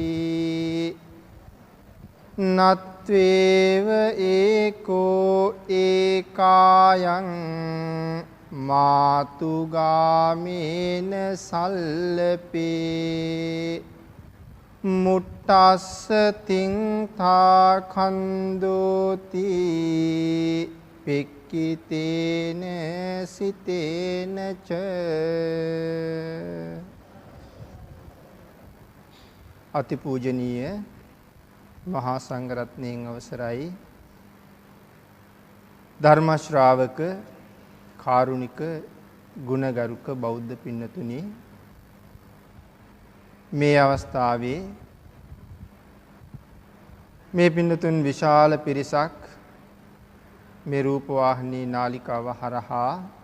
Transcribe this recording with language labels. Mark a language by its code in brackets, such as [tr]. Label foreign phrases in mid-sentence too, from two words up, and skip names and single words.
[pi] නත්වේව ඒකෝ ඒකායං මාතුගාමේන සල්ලපේ මුට්ටස්ස තින්තා කන්දෝති පික්කිතේන සිතේන ච. [si] අතිපූජනීය මහා සංඝරත්නයන් අවසරයි, ධර්ම ශ්‍රාවක කාරුණික ගුණගරුක බෞද්ධ පින්නතුනි, මේ අවස්ථාවේ මේ පින්නතුන් විශාල පිරිසක් මේ රූපවාහිනී නාලිකාව හරහා